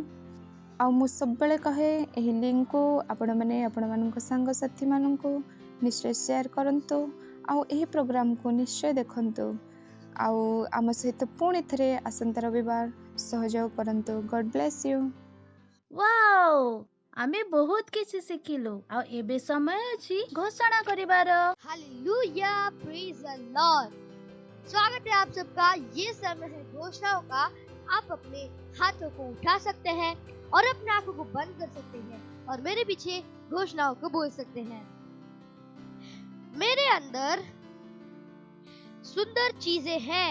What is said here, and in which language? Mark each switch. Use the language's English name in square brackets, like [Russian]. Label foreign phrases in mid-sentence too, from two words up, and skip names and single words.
[Odia] ଆଉ ମୁଁ ସବୁବେଳେ କହେ, ଏହି ଲିଙ୍କକୁ ଆପଣମାନେ ଆପଣମାନଙ୍କ ସାଙ୍ଗସାଥିମାନଙ୍କୁ ନିଶ୍ଚୟ ସେୟାର କରନ୍ତୁ, ଆଉ ଏହି ପ୍ରୋଗ୍ରାମକୁ ନିଶ୍ଚୟ ଦେଖନ୍ତୁ। ଆଉ ଆମ ସହିତ ପୁଣି ଥରେ ଆସନ୍ତା ରବିବାର ସହଯୋଗ କରନ୍ତୁ। [English] God bless you. [Odia] ୱାଓ, ଆମେ ବହୁତ କିଛି ଶିଖିଲୁ। ଆଉ ଏବେ ସମୟ ଅଛି ଘୋଷଣା କରିବାର। [Hindi] हालेलुया, [English] praise the Lord. [Hindi] स्वागत है आप सबका। ये समय है घोषणाओं का। आप अपने हाथों को उठा सकते हैं और अपने आंखों को बंद कर सकते हैं और मेरे पीछे घोषणाओं को बोल सकते हैं। मेरे अंदर सुंदर चीजें हैं।